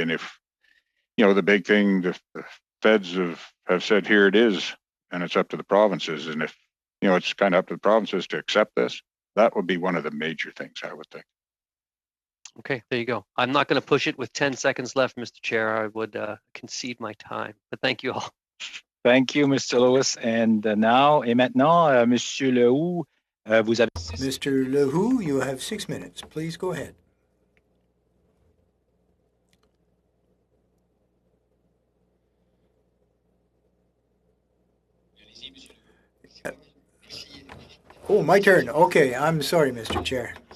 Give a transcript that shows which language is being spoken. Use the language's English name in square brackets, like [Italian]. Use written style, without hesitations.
[English] And if, the big thing, the feds have said, here it is, and it's up to the provinces. And if, it's kind of up to the provinces to accept this, that would be one of the major things, I would think. Okay, there you go. I'm not going to push it with 10 seconds left, Mr. Chair. I would concede my time, but thank you all. Thank you, Mr. Lewis. And now, [French] et maintenant, Monsieur Lehoux, vous avez... [English] Mr. Lehoux, you have 6 minutes. Please go ahead. Oh, my turn. Okay, I'm sorry, Mr. Chair.